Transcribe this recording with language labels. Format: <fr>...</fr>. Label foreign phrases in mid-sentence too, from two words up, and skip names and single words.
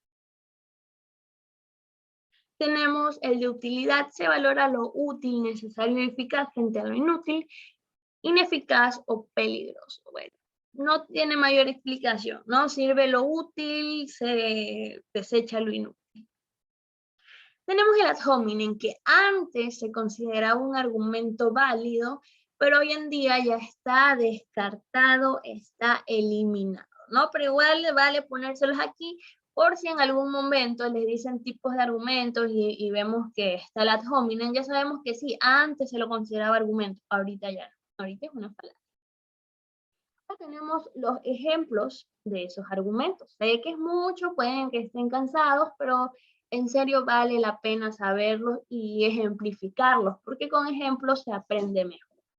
<es>Tenemos el de utilidad, se valora lo útil, necesario y eficaz frente a lo inútil, ineficaz o peligroso. Bueno, no tiene mayor explicación, ¿no? Sirve lo útil, se desecha lo inútil. Tenemos el</es> <la>ad hominem,</la> <es>que antes se consideraba un argumento válido, pero hoy en día ya está descartado, está eliminado, ¿no? Pero igual vale ponérselos aquí por si en algún momento les dicen tipos de argumentos y vemos que está el</es> <la>ad hominem,</la> <es>ya sabemos que sí, antes se lo consideraba argumento, ahorita ya no, ahorita es una falacia. Ahora tenemos los ejemplos de esos argumentos. Sé que es mucho, pueden que estén cansados, pero en serio vale la pena saberlos y ejemplificarlos, porque con ejemplos se aprende mejor.</es>